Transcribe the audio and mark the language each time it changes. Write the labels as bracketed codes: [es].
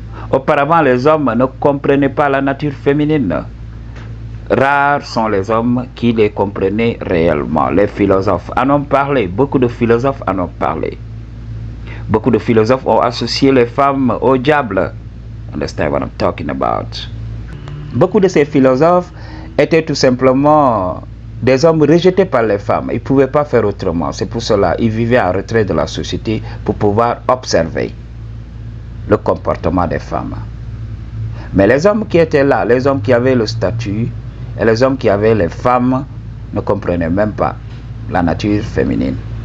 [fr] Auparavant, les hommes ne comprenaient pas la nature féminine. Rares sont les hommes qui les comprenaient réellement. Les philosophes en ont parlé, beaucoup de philosophes en ont parlé. Beaucoup de philosophes ont associé les femmes au diable. [en] Understand what I'm talking about? [fr] Beaucoup de ces philosophes étaient tout simplement des hommes rejetés par les femmes. Ils ne pouvaient pas faire autrement. C'est pour cela qu'ils vivaient en retrait de la société pour pouvoir observer le comportement des femmes. Mais les hommes qui étaient là, les hommes qui avaient le statut et les hommes qui avaient les femmes ne comprenaient même pas la nature féminine.